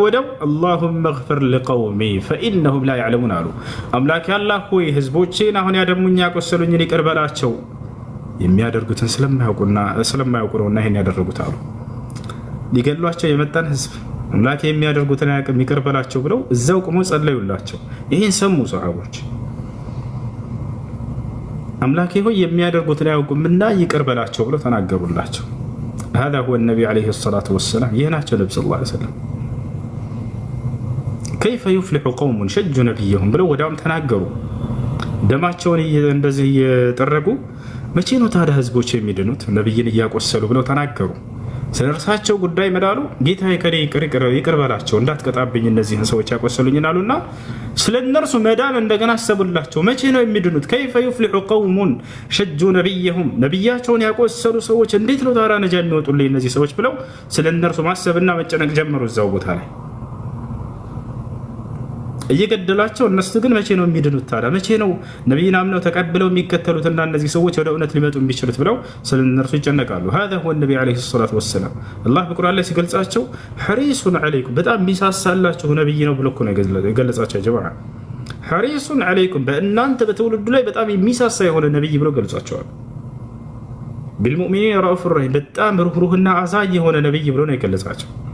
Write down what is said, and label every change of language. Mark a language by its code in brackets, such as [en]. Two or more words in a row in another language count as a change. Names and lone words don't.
[am] ወደው [ar] اللهم اغفر لقومي فإنهم لا يعلمون [am] አሉ። አምላክ ያላህ ሆይ ህዝቦቼን አሁን ያደሙኝ ያቆሰሉኝን ይቅር በላቸው የሚያደርጉትን ስለማያውቁ ነውና ይህን ያደረጉት አሉ። ሊገሏቸው የመጣን ህዝብ አምላክ የሚያደርጉትን አያውቅም ይቅር በላቸው ብለው እዛው ቆመው ጸለዩላቸው። ይህን ሰሙ ሰሃቦች። አምላኬ ሆይ የሚያደርጉትን አያውቁምና ይቅር በላቸው ብለው ተናገሩላቸው። [ar] هذا هو النبي عليه الصلاة والسلام [am] يهناቸው ነብዩ [ar] صلى الله عليه وسلم كيف يفلح قوم شجوا نبيهم [am] ብለው ወዲያውም ተናገሩ። ደማቸውን እንደዚህ እየጠረጉ መቼ ነው ታዲያ ህዝቦች የሚድኑት ነብይን እያቆሰሉ ብለው ተናገሩ። ስለርሳቸው ጉዳይ መዳሉ ጌታዬ ከኔ ይቅር በላቸው እንዳትቀጣብኝ እነዚህን ሰዎች ያቆሰሉኝን አሉና ስለነርሱ መዳን እንደገና አሰቡላቸው። መቼ ነው የሚድኑት? [ar] كيف يفلح قوم شجوا نبيهم [am] ነብያቸውን ያቆሰሉ ሰዎች እንዴት ነው ታዲያ ነጃ የሚወጡልኝ እነዚህ ሰዎች ብለው ስለነርሱ ማሰብና መጨነቅ ጀመሩ እዛው ቦታ ላይ። እየገደላቸው እነሱ ግን መቼ ነው የሚድኑት ታዲያ? መቼ ነው ነቢይን አምነው ተቀብለው የሚከተሉትና እነዚህ ሰዎች ወደ እውነት ሊመጡ የሚችሉት ብለው ስለ እነርሱ ይጨነቃሉ። [ar] هذا هو النبي عليه الصلاة والسلام [am] አላህ በቁርአን ላይ ሲገልጻቸው [ar] حريص عليكم [am] በጣም የሚሳሳላችሁ ነቢይ ነው ብሎ እኮ ነው የገለጻቸው። ጀማዓ [ar] حريص عليكم [am] በእናንተ በትውልዱ ላይ በጣም የሚሳሳ የሆነ ነቢይ ብሎ ገልጿቸዋል። [ar] بالمؤمنين رؤوف رحيم [am] በጣም ሩህሩህና አዛኝ የሆነ ነቢይ ብሎ ነው የገለጻቸው።